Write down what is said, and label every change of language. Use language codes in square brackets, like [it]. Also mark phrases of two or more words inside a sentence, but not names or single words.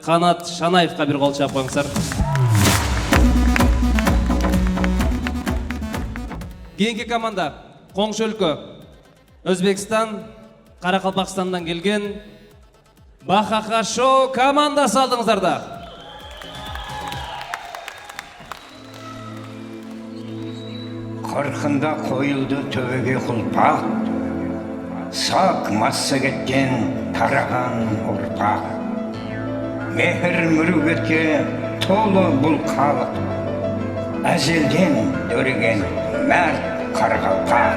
[ky] Канат Шанаевга бир кол чаап коюңуздар. Кийинки команда коңшу өлкө Өзбекстан, Каракалпакстандан келген Бахаха шоу командасы алдыңыздарда. [kaa] Қырқында қойылды төбеге құлпақ, сақ масса кеткен тараған ұрпақ. Мехір мүругетке толы бұл қалық, әзелден дөреген мәрт Қарақалпақ.